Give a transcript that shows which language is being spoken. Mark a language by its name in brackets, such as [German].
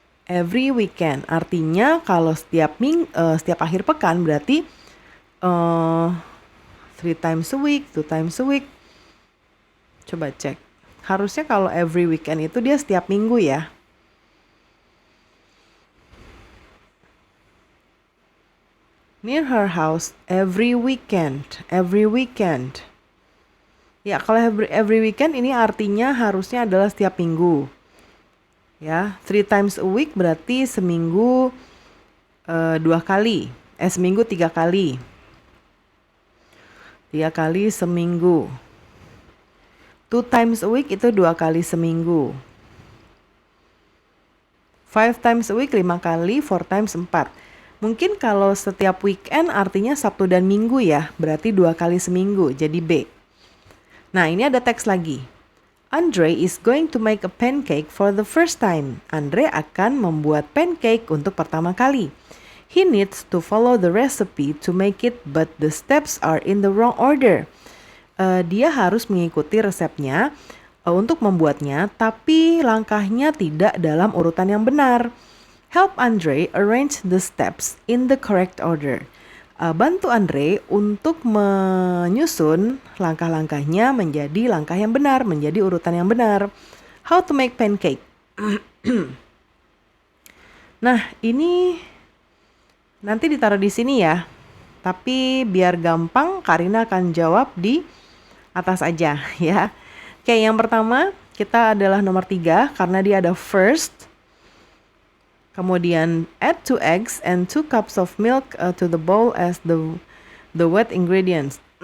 [English] Every weekend [Indonesian] artinya kalau setiap akhir pekan berarti [English] 3 times a week, 2 times a week. [Indonesian] Coba cek. Harusnya kalau [English] every weekend [Indonesian] itu dia setiap minggu ya. [English] Near her house every weekend. Every weekend. [Indonesian] Ya, kalau [English] every weekend [Indonesian] ini artinya harusnya adalah setiap minggu. Ya, [English] 3 times a week [Indonesian] berarti seminggu 2 kali. Seminggu 3 kali. 3 kali seminggu. [English] 2 times a week [Indonesian] itu 2 kali seminggu. [English] 5 times a week [Indonesian] 5 kali, 4 times 4. Mungkin kalau setiap weekend artinya Sabtu dan Minggu ya, berarti 2 kali seminggu, jadi B. Nah, ini ada teks lagi. [English] Andre is going to make a pancake for the first time. [Indonesian] Andre akan membuat pancake untuk pertama kali. [English] He needs to follow the recipe to make it, but the steps are in the wrong order. [Indonesian] Dia harus mengikuti resepnya untuk membuatnya, tapi langkahnya tidak dalam urutan yang benar. [English] Help Andre arrange the steps in the correct order. [Indonesian] Bantu Andre untuk menyusun langkah-langkahnya menjadi langkah yang benar, menjadi urutan yang benar. [English] How to make pancake. [Indonesian] Nah, ini nanti ditaruh di sini ya. Tapi biar gampang, Karina akan jawab di atas aja ya. Oke, yang pertama kita adalah nomor 3 karena dia ada first. Kemudian [English] add 2 eggs and 2 cups of milk to the bowl as the wet ingredients.